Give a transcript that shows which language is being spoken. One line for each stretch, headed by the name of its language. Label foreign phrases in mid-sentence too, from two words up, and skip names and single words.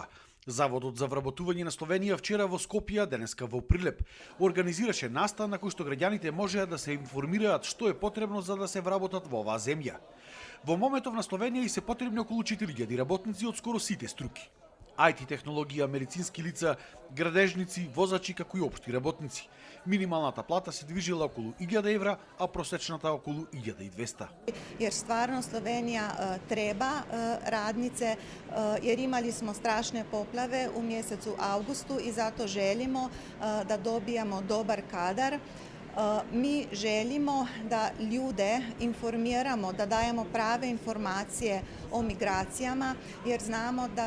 Macedonian: Заводот за вработување на Словенија вчера во Скопје, денеска во Прилеп, организираше настан на кој што граѓаните можеа да се информираат што е потребно за да се вработат во оваа земја. Во моментов на Словенија и се потребни околу 4000 работници од скоро сите струки. IT технологија, медицински лица, градежници, возачи како и општи работници. Минималната плата се движила околу 1000 евра, а просечната околу 1200.
Serbian: Jer stvarno Slovenija treba radnice, jer imali smo strašne poplave u mjesecu avgustu i zato želimo da dobijamo dobar kadar. Mi želimo da ljude informiramo, da dajemo prave informacije o migracijama, jer znamo da